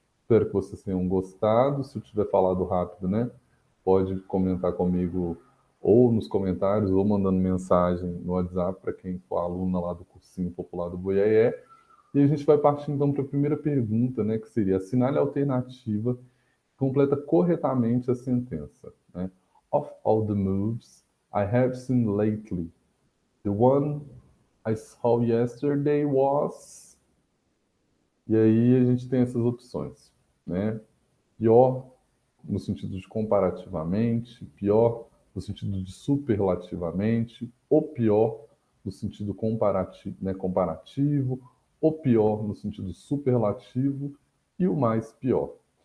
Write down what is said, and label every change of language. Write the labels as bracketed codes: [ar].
[pt] Espero que vocês tenham gostado. Se eu tiver falado rápido, né, pode comentar comigo ou nos comentários, ou mandando mensagem no WhatsApp para quem for aluna lá do Cursinho Popular do Buiaé. E a gente vai partir, então, para a primeira pergunta, né, que seria: assinale a alternativa que completa corretamente a sentença. Né? [en] Of all the moves I have seen lately, the one I saw yesterday was. [pt] E aí a gente tem essas opções, né? Pior no sentido de comparativamente, pior no sentido de superlativamente, o pior no sentido comparativo, né, comparativo, o pior no sentido superlativo e o mais pior.